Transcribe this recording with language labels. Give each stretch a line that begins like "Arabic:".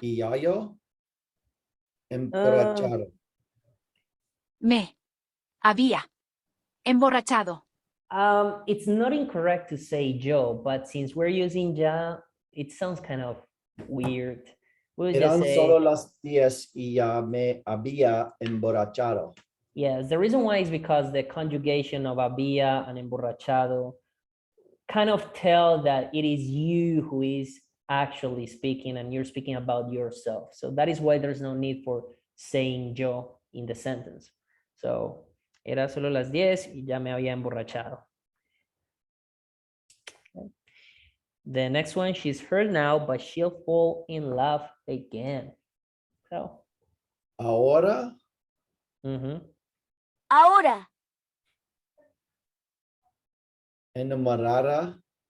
Spanish: Y yo. Emborrachado. Me. Había. Emborrachado.
English: It's not incorrect to say yo, but since we're using ya, it sounds kind of weird. We'll just
Spanish: Eran
English: say,
Spanish: solo las 10 y ya me había emborrachado.
English: yes, the reason why is because the conjugation of había and emborrachado kind of tell that it is you who is actually speaking and you're speaking about yourself. So that is why there's no need for saying yo in the sentence.
Spanish: So, era solo las 10 y ya me había emborrachado.
English: The next one, she's hurt now, but she'll fall in love again. So,
Spanish: Ahora, mhm. Ahora. enamorada,